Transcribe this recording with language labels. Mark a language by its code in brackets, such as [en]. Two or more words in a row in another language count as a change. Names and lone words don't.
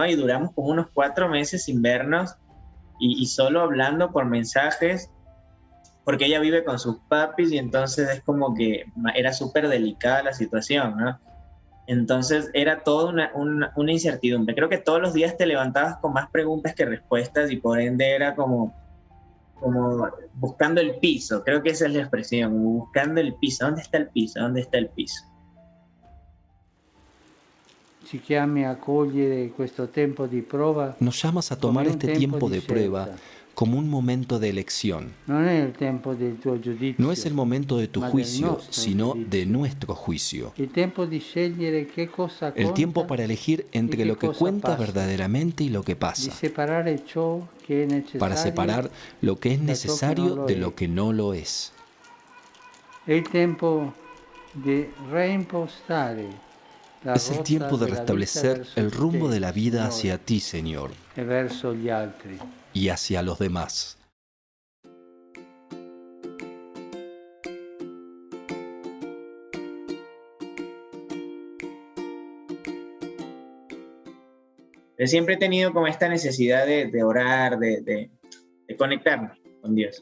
[es] Y duramos como unos 4 meses sin vernos y solo hablando por mensajes, porque ella vive con sus papis y entonces es como que era súper delicada la situación, ¿no? Entonces era toda una incertidumbre. Creo que todos los días te levantabas con más preguntas que respuestas y por ende era como buscando el piso. Creo que esa es la expresión, buscando el piso. ¿Dónde está el piso? ¿Dónde está el piso? [it] Ci chiami a cogliere questo tempo di prova. [es] Nos llamas a tomar este tiempo de prueba como un momento de elección. [it] Non è il tempo del tuo giudizio. [es] No es el momento de tu [it] ma del [es] juicio, [it] nostro [es] sino [it] giudizio. [es] de nuestro juicio. [it] Il tempo di scegliere che cosa [es] El [it] conta, [es] tiempo para elegir entre y lo qué que [it] cosa [es] cuenta pasa. verdaderamente y lo que [it] di [es] pasa. [it] separare ciò che è necessario [es] Para separar lo que es [it] da ciò che [es] necesario [it] non lo [es] de [it] è. [es] lo que no lo es. [it] È il tempo di reimpostare la [es] Es el [it] rotta [es] tiempo de [it] della vita [es] restablecer [it] verso [es] el [it] di [es] rumbo [it] te, [es] de la vida [it] Signore, [es] hacia ti, Señor, [it] e verso gli altri. [es] y hacia los demás. Pero siempre he tenido como esta necesidad de orar, de conectarme con Dios.